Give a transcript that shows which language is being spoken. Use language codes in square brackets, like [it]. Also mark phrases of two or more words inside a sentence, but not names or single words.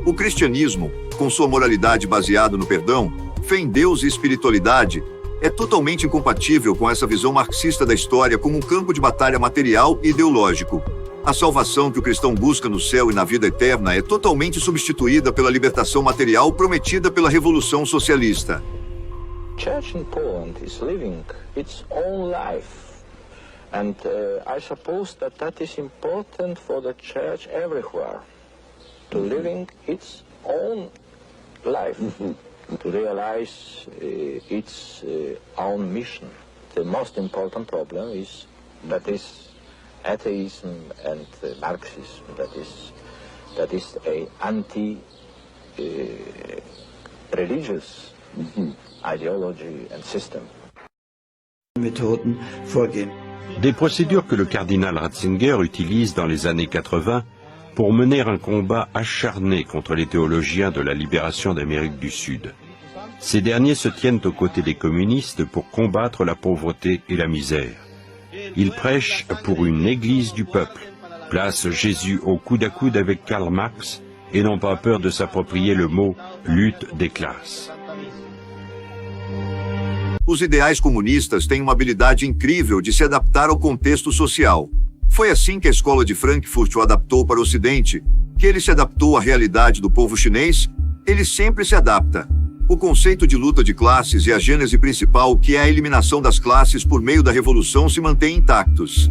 [pt] O cristianismo, com sua moralidade baseada no perdão, fé em Deus e espiritualidade, é totalmente incompatível com essa visão marxista da história como um campo de batalha material e ideológico. A salvação que o cristão busca no céu e na vida eterna é totalmente substituída pela libertação material prometida pela Revolução Socialista. [en] Church in Poland is living its own life, and I suppose that is important for the church everywhere, to living its own life, to realize its own mission. The most important problem is that is atheism and Marxism, that is a anti-religious ideology and system. [fr] Des procédures que le cardinal Ratzinger utilise dans les années 80 pour mener un combat acharné contre les théologiens de la libération d'Amérique du Sud. Ces derniers se tiennent aux côtés des communistes pour combattre la pauvreté et la misère. Il prêche pour une église du peuple, place Jésus au coude à coude avec Karl Marx et n'ont pas peur de s'approprier le mot « lutte des classes ». [pt] Os ideais comunistas têm uma habilidade incrível de se adaptar ao contexto social. Foi assim que a escola de Frankfurt o adaptou para o Ocidente, que ele se adaptou à realidade do povo chinês, ele sempre se adapta. O conceito de luta de classes e a gênese principal, que é a eliminação das classes por meio da revolução, se mantém intactos.